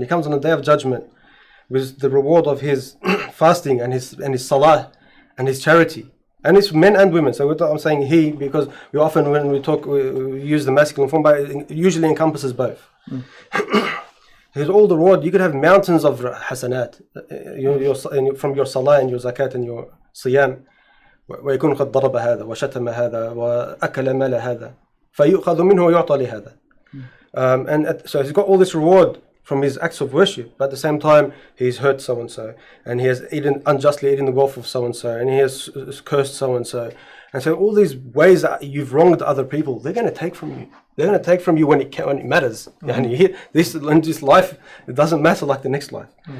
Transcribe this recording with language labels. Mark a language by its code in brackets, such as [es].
[en] He comes on the day of judgment with the reward of his fasting and his salah and his charity. And it's men and women. So I'm saying he because we often, when we talk, we use the masculine form, but it usually encompasses both. There's all the reward. You could have mountains of hasanat from your salah and your zakat and your siyam. [ar] ويكون قد ضرب هذا وشتم هذا وأكل مال هذا فيؤخذ منه ويعطى لهذا. [en] And so he's got all this reward from his acts of worship, but at the same time he's hurt so and so, and he has unjustly eaten the wealth of so and so, and he has cursed so and so. And so all these ways that you've wronged other people, they're going to take from you. They're going to take from you when it matters. And you hit this life, it doesn't matter like the next life.